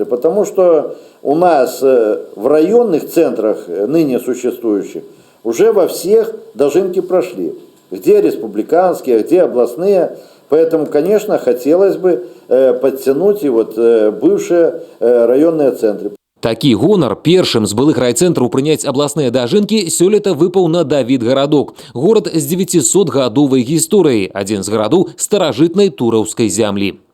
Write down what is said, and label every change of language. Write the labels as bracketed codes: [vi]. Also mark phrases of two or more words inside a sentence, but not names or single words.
[ru] Потому что у нас в районных центрах, ныне существующих, уже во всех дожинки прошли. Где республиканские, где областные. Поэтому, конечно, хотелось бы подтянуть и бывшие районные центры. [be] Такі гонар першым з былых райцэнтраў прыняць абласныя дажынкі сёлета выпаў на Давідгарадок. Горад з 900-гадовай гісторыяй, адзін з гарадоў старажытнай тураўскай зямлі.